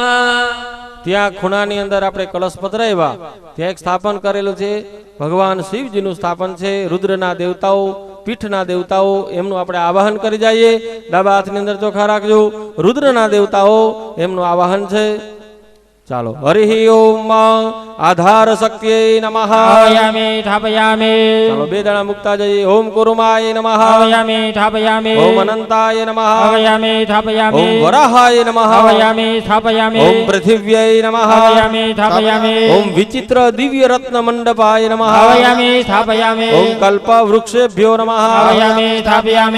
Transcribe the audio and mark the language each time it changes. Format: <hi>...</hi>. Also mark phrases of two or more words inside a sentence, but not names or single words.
<gu>ત્યાં ખૂણાની અંદર આપણે કલશ પધરાવ્યા ત્યાં એક સ્થાપન કરેલું છે ભગવાન શિવજીનું સ્થાપન છે રુદ્રના દેવતાઓ પીઠના દેવતાઓ એમનું આપણે આવાહન કરી જઈએ ડાબા હાથની અંદર ચોખા રાખજો રુદ્રના દેવતાઓ એમનું આવાહન છે ચાલો હરિ</gu> <sa>ઓમ આધાર શક્તિય નમઃ आवायामि स्थापयामि</sa> <gu>ચાલો બે દાણા મુકતા જઈએ</gu> <sa>ઓમ કુરુમાય નમઃ आवायामि स्थापयामि ઓમ અનંતાય નમઃ आवायामि स्थापयामि ઓમ વરાહાય નમઃ आवायामि स्थापयामि ઓમ પૃથિવ્યય નમઃ आवायामि स्थापयामि ओम विचित्र दिव्य रत्न मंडपाय नमः आवायामि स्थापयामि ओम कल्प वृक्षेभ्यो नमः आवायामि स्थापयामि</sa>